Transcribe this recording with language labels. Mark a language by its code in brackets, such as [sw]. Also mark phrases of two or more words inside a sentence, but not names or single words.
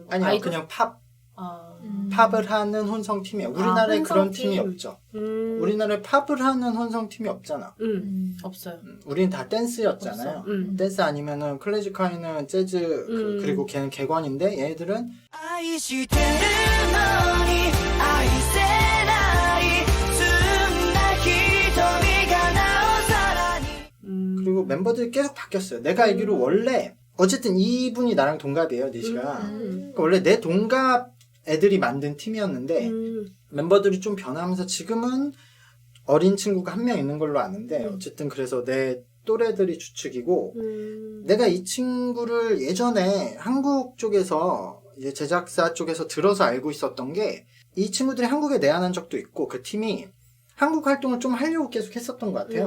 [ko] 아니요, 아이돌? 그냥 팝. 아. 팝을 하는 혼성팀이에요. 우리나라에 그런 혼성팀. 팀이 없죠. 우리나라에 팝을 하는 혼성팀이 없잖아. 없어요. 우리는 다 댄스였잖아요. 댄스 아니면은 클래식하이는 재즈 그리고 걔는 객원인데 얘네들은 [ja] 愛してるのに愛せない澄んだ瞳がなおさらに [ko] 그리고 멤버들이 계속 바뀌었어요. 내가 알기로 원래 어쨌든 이분이 나랑 동갑이에요, 니시가. 그러니까 원래 내 동갑 애들이 만든 팀이었는데 멤버들이 좀 변하면서 지금은 어린 친구가 한 명 있는 걸로 아는데 어쨌든 그래서 내 또래들이 주축이고 내가 이 친구를 예전에 한국 쪽에서 이제 제작사 쪽에서 들어서 알고 있었던 게 이 친구들이 한국에 내한한 적도 있고 그 팀이 한국 활동을 좀 하려고 계속 했었던 것 같아요.